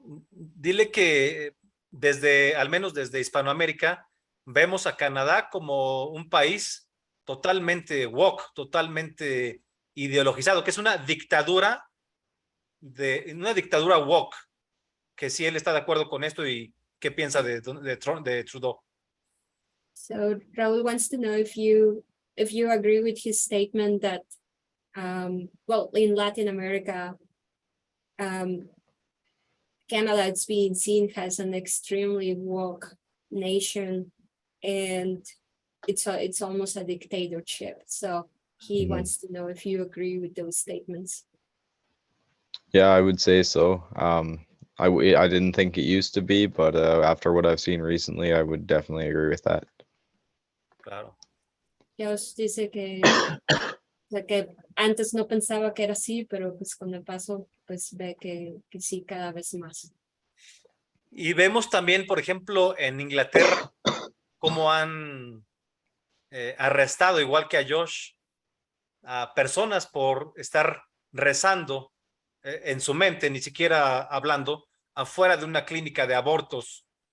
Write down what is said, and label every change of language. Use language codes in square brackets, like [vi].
[es] Dile que al menos desde Hispanoamérica, vemos a Canadá como un país totalmente woke, totalmente ideologizado, que es una dictadura woke, que si él está de acuerdo con esto y qué piensa de Trudeau. [en] So Raúl wants to know if you agree with his statement that, well, in Latin America, Canada is being seen as an extremely woke nation, and it's almost a dictatorship. So he wants to know if you agree with those statements. Yeah, I would say so. I didn't think it used to be, but after what I've seen recently, I would definitely agree with that. [es] Claro. Dios dice que antes no pensaba que era así, pero pues con el paso pues ve que sí cada vez más. Y vemos también, por ejemplo, en Inglaterra, cómo han arrestado, igual que a Josh, a personas por estar rezando en su mente, ni siquiera hablando, afuera de una clínica de abortos.